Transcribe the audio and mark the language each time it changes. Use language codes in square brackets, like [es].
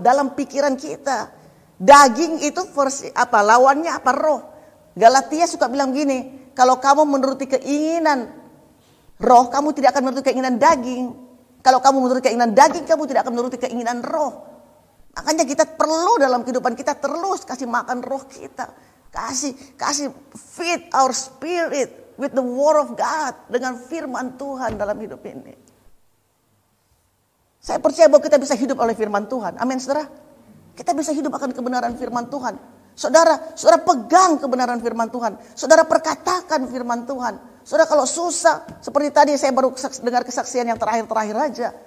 [id] Dalam pikiran kita. Daging itu versi apa? Lawannya apa? Roh. Galatia suka bilang gini, kalau kamu menuruti keinginan roh, kamu tidak akan menuruti keinginan daging. Kalau kamu menuruti keinginan daging, kamu tidak akan menuruti keinginan roh. Makanya kita perlu dalam kehidupan kita terus kasih makan roh kita. Kasih [en] feed our spirit with the word of God. [id] Dengan firman Tuhan dalam hidup ini. Saya percaya bahwa kita bisa hidup oleh firman Tuhan. Amin, saudara. Kita bisa hidup akan kebenaran firman Tuhan. Saudara pegang kebenaran firman Tuhan. Saudara perkatakan firman Tuhan. Saudara kalau susah, seperti tadi saya baru dengar kesaksian yang terakhir-terakhir aja.